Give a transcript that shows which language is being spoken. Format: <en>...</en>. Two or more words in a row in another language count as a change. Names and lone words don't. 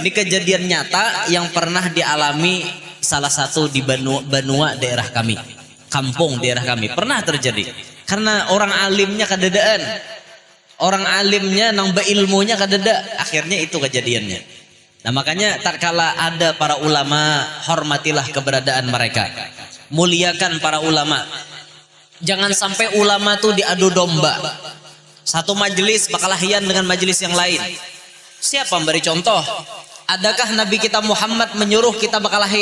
<id>Ini kejadian nyata yang pernah dialami salah satu di Banua daerah kami, kampung daerah kami pernah terjadi.</id> <bjn>Karena orang alimnya kadadaan, orang alimnya nang beilmunya kadada, akhirnya itu kejadiannya.</bjn> <id>Nah makanya tak kala ada para ulama, hormatilah keberadaan mereka, muliakan para ulama. Jangan sampai ulama tuh diadu domba.</id> <bjn>Satu majelis bakalahian dengan majelis yang lain.</bjn> <id>Siapa memberi contoh?</id> <bjn>Adakah Nabi kita Muhammad menyuruh kita bakalahi?</bjn>